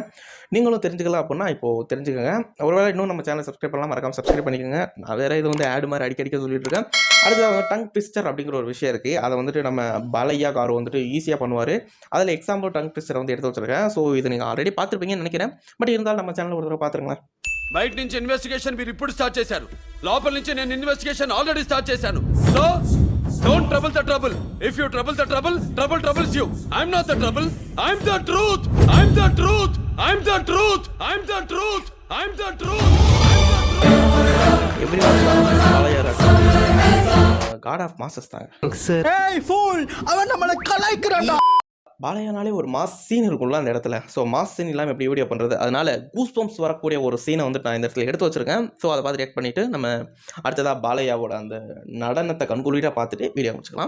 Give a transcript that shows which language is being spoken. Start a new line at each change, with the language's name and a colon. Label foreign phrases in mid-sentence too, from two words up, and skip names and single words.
Tamil: நீங்களும் தெரிஞ்சுக்கலாம் அப்படின்னா இப்போது தெரிஞ்சுக்கோங்க. ஒருவேளை இன்னும் நம்ம சேனல் சப்ஸ்கிரைப் பண்ணலாம், மறக்காம சப்ஸ்கிரைப் பண்ணிக்கோங்க. நான் வேறு இது வந்து ஆடு மாதிரி அடிக்கடிக்க சொல்லிட்டு இருக்கேன். அடுத்து
English: tongue twister
Tamil: அப்படிங்கிற ஒரு விஷயம் இருக்குது. அதை வந்துட்டு நம்ம பாலையா காரு வந்துட்டு ஈஸியாக பண்ணுவார். அதில்
English: example tongue twister
Tamil: வந்து எடுத்து வச்சிருக்கேன். ஸோ இது நீங்கள் ஆல்ரெடி பார்த்துருப்பீங்கன்னு நினைக்கிறேன். பட் இருந்தாலும் நம்ம சேனல் ஒரு தடவை பார்த்துருங்களேன்.
Telugu: బయట నుంచి ఇన్వెస్టిగేషన్ మీరు ఇప్పుడు స్టార్ట్ చేశారు, లోపల నుంచి నేను ఇన్వెస్టిగేషన్ ఆల్రెడీ స్టార్ట్ చేశాను.
English: So don't trouble the trouble. If you trouble the trouble, trouble troubles you. I'm not the trouble, I'm the truth. I'm the truth, I'm the truth, I'm the truth, I'm the truth.
Tamil: காட் ஆஃப் மாசஸ் தாங்க. ஏய் ஃபூல், அவன் நம்மள கலாய்க்கறான்டா. பாலையானாலே ஒரு
English: mass scene
Tamil: இருக்கும்ல அந்த இடத்துல. ஸோ
English: mass scene
Tamil: இல்லாமல் எப்படி வீடியோ பண்ணுறது, அதனால
English: goose bumps
Tamil: வரக்கூடிய ஒரு சீனை வந்துட்டு நான் இந்த இடத்துல எடுத்து வச்சிருக்கேன். ஸோ அதை பார்த்து ரியாக்ட் பண்ணிவிட்டு நம்ம அடுத்ததாக பாலையாவோட அந்த நடனத்தை கண்குளிராக பார்த்துட்டு வீடியோ முடிச்சுக்கலாம்.